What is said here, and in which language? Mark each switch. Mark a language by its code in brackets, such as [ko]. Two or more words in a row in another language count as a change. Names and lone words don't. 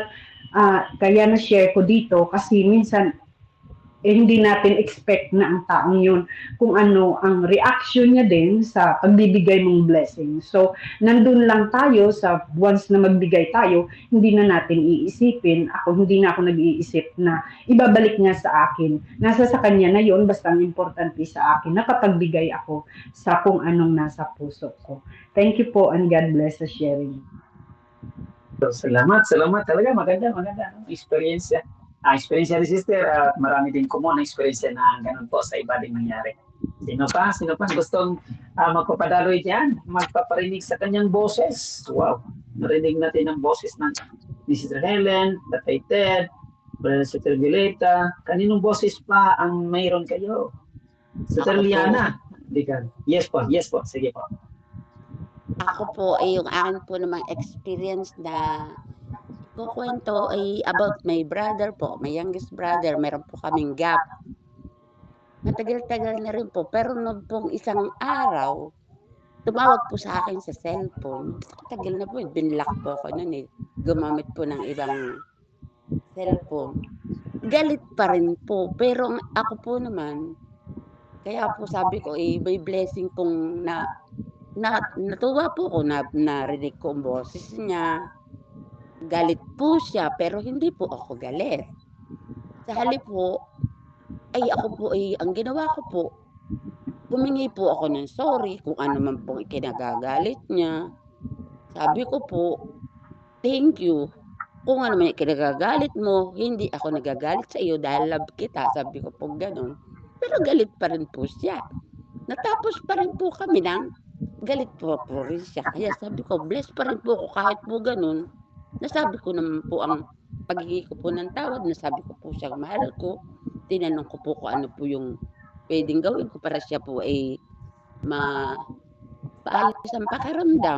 [tl] But kaya na-share ko dito kasi minsan hindi natin expect na ang taong yun kung ano ang reaction niya din sa pagbibigay mong blessing. So, nandun lang tayo sa once na magbigay tayo, hindi na natin iisipin. Hindi na ako nag-iisip na ibabalik niya sa akin. Nasa sa kanya na yun, basta ang importante sa akin, nakapagbigay ako sa kung anong nasa puso ko. [en] Thank you po and God bless sa sharing. [tl] So, salamat talaga, maganda experience. Experience ni sister, marami din common na experience na ganun po sa iba din nangyari. Sino pa gustong magpapadaloy diyan, magpaparinig sa kanyang boses? Wow, narinig natin ang boses ni Sister Helen, Tatay Ted, Brother Sister Violeta. Kaninong boses pa ang mayroon kayo? Sister Liana, yes po, sige po. Ako po ay yung akin po namang experience na kukwento ay [en] about my brother [tl] po, [en] my youngest brother. [tl] Meron po kaming gap. Matagal-tagal na rin po. Pero nung pong isang araw, tumawag po sa akin sa cellphone. Tagal na po, binlock po ako nun eh. Gumamit po ng ibang cellphone. Galit pa rin po. Pero ako po naman, kaya po sabi ko, may blessing pong natuwa po ko na narinig ko ang boses niya. Galit po siya, pero hindi po ako galit. Sa halip po, ang ginawa ko po, humingi po ako ng sorry kung ano man pong ikinagagalit niya. Sabi ko po, [en] thank you. [tl] Kung ano man ikinagagalit mo, hindi ako nagagalit sa iyo dahil love kita. Sabi ko po ganun. Pero galit pa rin po siya. Natapos pa rin po kami ng galit po rin siya. Kaya sabi ko, blessed pa rin po ako kahit po ganun. Nasabi ko naman po ang pagiging ko po ng tawad, nasabi ko po siya mahal ko, tinanong ko po kung ano po yung pwedeng gawin ko para siya po ay paalis ang pakiramdam.